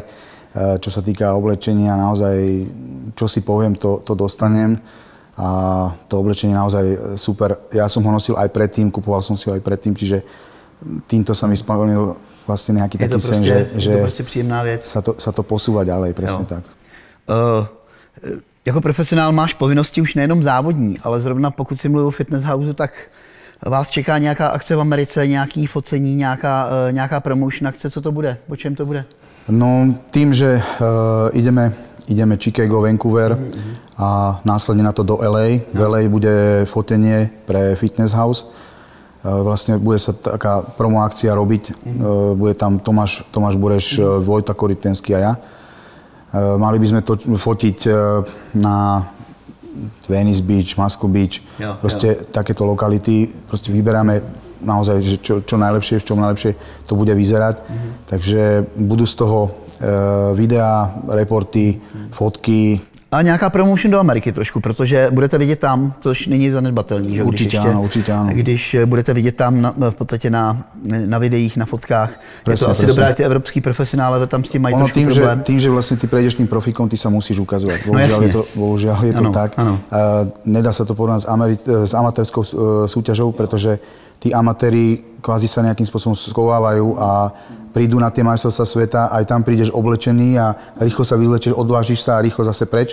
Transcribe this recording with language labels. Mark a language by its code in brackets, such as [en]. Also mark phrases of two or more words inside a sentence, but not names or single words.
[sk] Čo sa týka oblečenia, naozaj, čo si poviem, to dostanem. A to oblečenie naozaj super. Ja som ho nosil aj predtým, kupoval som si ho aj predtým, čiže týmto sa mi splnil vlastne nejaký taký sen, že [cs] to prostě příjemná věc. [sk] Sa to posúva ďalej, presne tak. [cs] Jako profesionál máš povinnosti už nejenom závodní, ale zrovna pokud si mluvil o Fitness Houseu, tak vás čeká nějaká akce v Americe, nějaký focení, nějaká promotion akce, co to bude? O čem to bude? [sk] No tým, že ideme Chicago, Vancouver a následne na to do LA. V LA bude fotenie pre Fitness House. Vlastne bude sa taká promo akcia robiť. Bude tam Tomáš Bureš, Vojta Korytenský a ja. Mali by sme to fotiť na Venice Beach, Muscle Beach, proste takéto lokality. Proste vyberáme naozaj, že čo najlepšie, v čom najlepšie to bude vyzerať. Takže budú z toho videa, reporty, fotky. [cs] A nějaká promotion do Ameriky trošku, protože budete vidět tam, což není zanedbatelný. Že? Určitě ano. Když budete vidět tam v podstatě na videích, na fotkách, presne, je to asi dobré, ty evropský profesionále tam s tím mají trošku problém. [sk] Tým, že vlastně ty prejdeš tým profikom, ty sa musíš ukazovať. Bohužiaľ je to tak. [cs] Ano. [sk] Nedá sa to porovnať s amatérskou súťažou, pretože tí amatéri kvázi sa nejakým spôsobom schovávajú a prídu na tie majstrovstvá sveta, aj tam prídeš oblečený a rýchlo sa vyzlečieš, odvážiš sa a rýchlo zase preč.